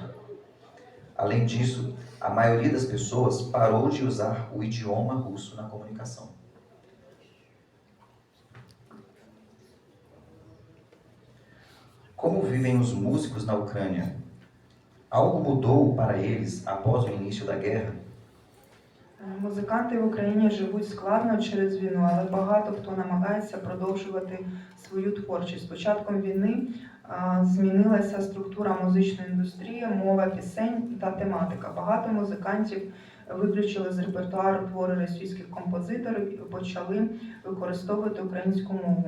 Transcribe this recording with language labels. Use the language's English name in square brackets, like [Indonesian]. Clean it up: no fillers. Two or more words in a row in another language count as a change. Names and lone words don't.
[Portuguese] Além disso, a maioria das pessoas parou de usar o idioma russo na comunicação. Como vivem os músicos na Ucrânia? Algo mudou para eles após o início da guerra? [Ukrainian] Музиканти в Україні живуть складно через війну, але багато хто намагається продовжувати свою творчість. З початком війни змінилася структура музичної індустрії, мова пісень та тематика. Багато музикантів виключили з репертуару твори російських композиторів і почали використовувати українську мову.